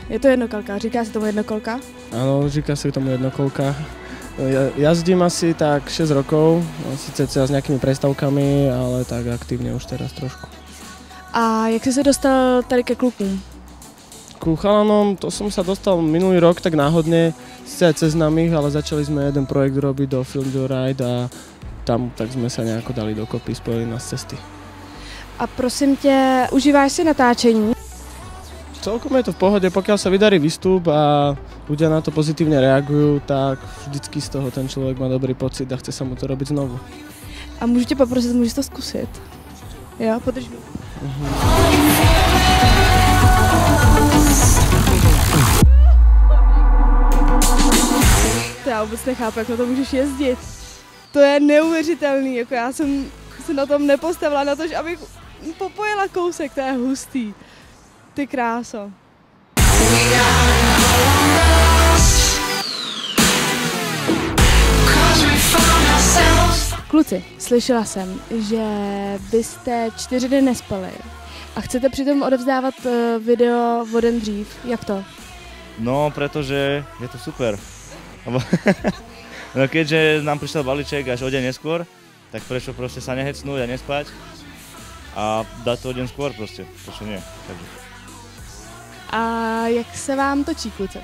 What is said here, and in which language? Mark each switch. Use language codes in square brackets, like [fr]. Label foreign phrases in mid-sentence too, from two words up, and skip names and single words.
[cs] Je to jednokolka, říká se tomu jednokolka? [sk] Áno, říká sa tomu jednokolka. Jazdím asi tak 6 rokov, sice s nejakými prestavkami, ale tak aktívne už teraz trošku. [cs] A jak jsi se dostal tady ke klukům? [sk] Ku chalanom, to som sa dostal minulý rok tak náhodne, sice aj cez známych, ale začali sme jeden projekt robiť do Film the Ride a tam tak sme sa nejako dali dokopy, spojili nás cesty. [cs] A prosím tě, užíváš si natáčení? [sk] Celkom je to v pohode, pokiaľ sa vydarí výstup a ľudia na to pozitívne reagujú, tak vždycky z toho ten človek má dobrý pocit a chce sa mu to robiť znovu. [cs] A můžu tě poprosit, můžeš to zkusit? Jo, podrž mi. To já vůbec nechápu, jak na to můžeš jezdit. To je neuvěřitelný, jako já jsem se na tom nepostavila na to, že abych popojela kousek, to je hustý. Ty kráso. Kluci, slyšela jsem, že byste 4 dny nespali a chcete přitom odevzdávat video o den dřív. Jak to? No, [sk] pretože je to super. No, keďže nám prišiel balíček až o deň neskôr, tak prečo proste sa nehecnúť a nespať a dať to o deň skôr proste, prečo nie. Takže. [cs] A jak se vám točí, kluci?